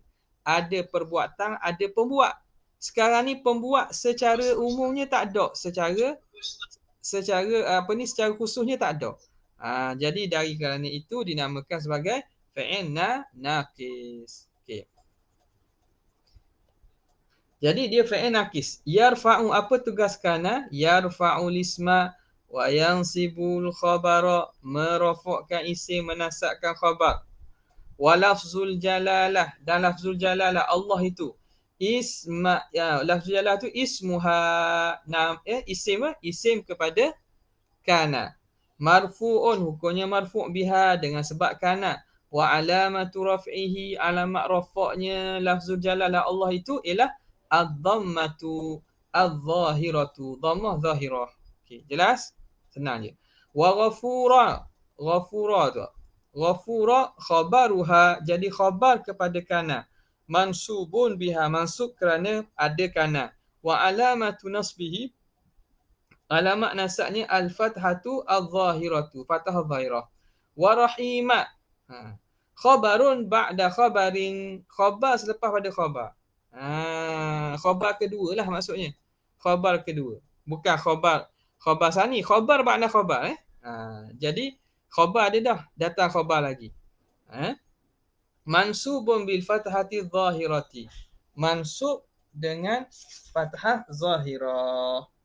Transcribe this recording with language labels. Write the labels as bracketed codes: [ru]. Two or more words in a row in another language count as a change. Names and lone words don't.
[ms] Ada perbuatan, ada pembuat. Sekarang ni pembuat secara umumnya tak ada. Secara secara khususnya tak ada. Jadi dari kerana itu dinamakan sebagai fi'il naqis. Okey. Jadi dia fi'il naqis. Yarfa'u, apa tugas kana? [ar] يرفع الاسم وينصب الخبر, [ms] merafa'kan isim, menasabkan khabar. [ar] ولفظ الجلالة, [ms] dan [ar] لفظ الجلالة [ms] Allah itu. [ar] لفظ الجلالة [ms] tu ismuha, isim kepada kana. [ar] مرفوع, [ms] hukumnya [ar] مرفوع بها, [ms] dengan sebab kana. [ar] وعلامة رفعه, [ms] alamat rafa'nya lafzul jalalah Allah itu ialah [ar] الضمة الظاهرة, [ms] dhammah zahirah. Okey, jelas? Senang je. [ar] وغفورا، غفورا tu. غفورا خبرها, [ms] jadi khabar kepada kana. [ar] منصوب بها, [ms] mansub kerana ada kana. [ar] وعلامة نصبه, [ms] alamat nasabnya [ar] الفتحة الظاهرة, [ms] fathah dhahirah. [ar] ورحيما، خبر بعد خبر, [ms] khabar selepas pada khabar. Khabar kedua lah maksudnya. Khabar kedua. Bukan khabar sani, [ar] خبر بعد خبر. [ms] Jadi khabar dia dah, datang khabar lagi. [ar] منصوب بالفتحة الظاهرة, [ms] mansub dengan fathah zahirah.